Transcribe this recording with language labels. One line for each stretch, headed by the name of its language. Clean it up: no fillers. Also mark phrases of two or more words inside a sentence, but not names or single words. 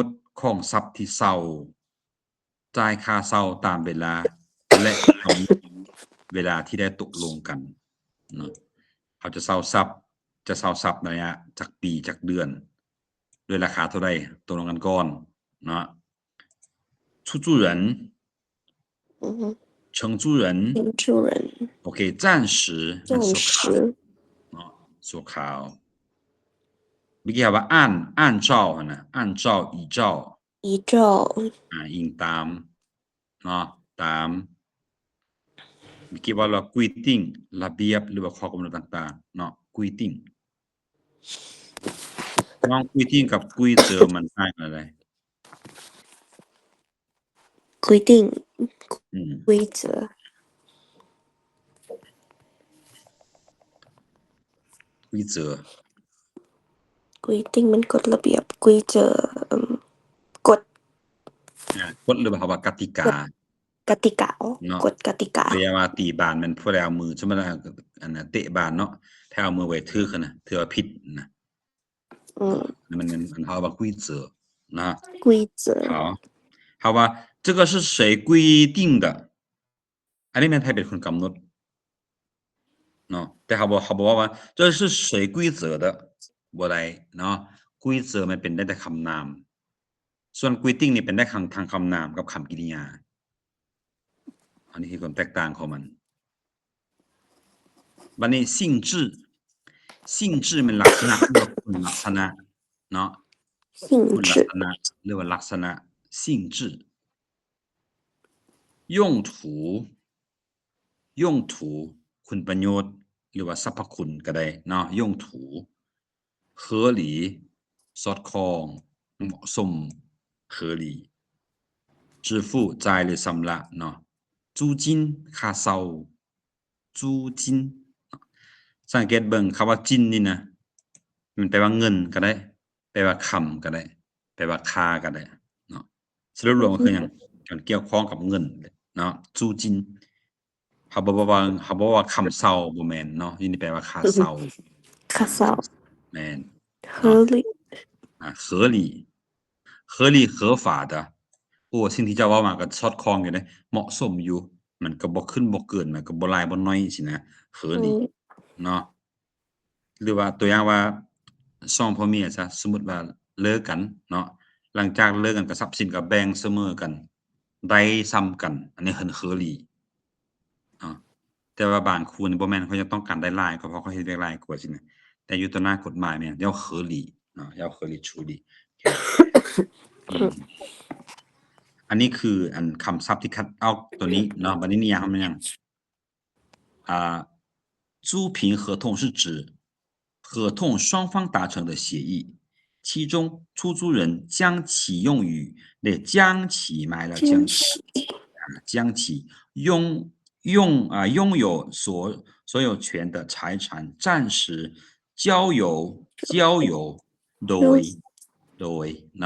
Northeastern Thai: น์ของทรัพย์ที่เซาจ่ายค่าเซาตามเวลาและกำหนดเวลาที่ได้ตกลงกันเนาะเขาจะเซาทรัพย์ในระยะจากปีจากเดือนด้วยราคาเท่าใดตกลงกันก่อนเนาะ出租人承租人OK 暂时มันชั่วคราวเนาะชั่วคราวเมื่อกี้ว่า按照นะ
Chinese: 按照依照
Northeastern Thai: อิงตามเนาะตามเมื่อกี้ว่าเรา规定ระเบียบหรือว่าข้อกำหนดต่างๆเนาะ规定น้อง规定กับ规则มันต่างกันอะไร
Chinese: 规定规则
Northeastern Thai: 规则规定มันกฎระเบียบ规则กฎ กฎหรือว่ากติกาก ติกากฎกติกา เรียกว่าตีบานมันผู้ใดเอามือสมมุติว่าอันน่ะเตะบานเนาะถ้าเอามือไว้ถือคั่นน่ะถือว่าผิดนะมันเขาว่า规则นะ 规则
Chinese: 好吧这个是谁规定的
Northeastern Thai: อันนี้แม่นไผเป็นคนกำหนดเนาะแต่เขาบอกว่า
Chinese: 这是谁规则的
Northeastern Thai: บ่ได้เนาะ规则มันเป็นได้แต่คำนามส่วน规定นี่เป็นได้ทางคำนามกับคำกริยาอันนี้คือความแตกต่างของมัน บัดนี้性质มันลักษณะหรือว่าคุณลักษณะเนาะคุณลักษณะหรือว่าลักษณะ
Chinese: 性质用途
Northeastern Thai: คุณประโยช น์หรือว่าสรรพคุณก็ได้เนาะ
Chinese: 用途合理
Northeastern Thai: สอดคล้องเหมาะสม
Chinese: 合理支付
Northeastern Thai: จ่ายหรือชำระเนาะ租金ค่าเช่า租金สังเกตเบิ่งคำว่าจินนี่นะมันแปลว่าเงินก็ได้แปลว่าคำก็ได้แปลว่าค่าก็ได้เนาะสรุปรวมก็คือหยังมันเกี่ยวข้องกับเงินเนาะ租金เขาบอกว่าคำเช่าบ่แม่นเนาะนี่แปลว่าค่าเช่าแม่น合
Chinese: 理合法的
Northeastern Thai: โอ้สิ่งที่เจ้าเว้ามาก็สอดคล้องอยู่เดะเหมาะสมอยู่มันก็บ่ขึ้นบ่เกินมันก็บ่หลายบ่ น้อยสินะ合理เนาะหรือว่าตัวอย่างว่า2พ่อเมียซะสมมุติว่าเลิกกันเนาะหลังจากเลิกกันก็ทรัพย์สินก็แบ่งเสมอกันได้ซ้ำกันอันนี้
Chinese: 很合理
Northeastern Thai: เนาะแต่ว่าบางคู่นี่บ่แม่นเขาจะต้องการได้หลายก็เพราะเขาเฮ็ดได้หลายกว่าสินะแต่อยู่ต่อหน้ากฎหมายเนี่ย
Chinese: 要合理
Northeastern Thai: เนาะ
Chinese: 要合理处理
Northeastern Thai: อันนี้คืออันคำศัพท์ที่คัดเอาตัวนี้เนาะบัดนี้นิยามมันยัง
Chinese: 租赁合同是指合同双方达成的协议其中出租人将其用于将其买了将其拥有所有权的财产暂时交由那